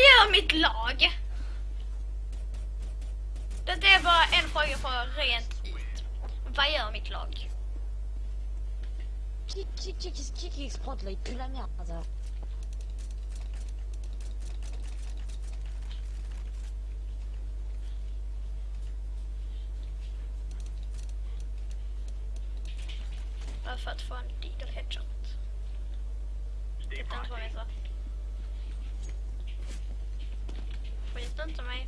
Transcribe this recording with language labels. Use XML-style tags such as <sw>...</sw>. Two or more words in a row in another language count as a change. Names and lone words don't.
<sv>gör mitt lag? Det är bara en fråga för rent ut. Vad gör mitt lag?</sv> <fr>Qui explode là, il pue la merde.</fr> <sv>Bara för att få en</sv> <en>deagle headshot.</en> <sv>Titta inte på mig så. Skjut inte mig.</sv>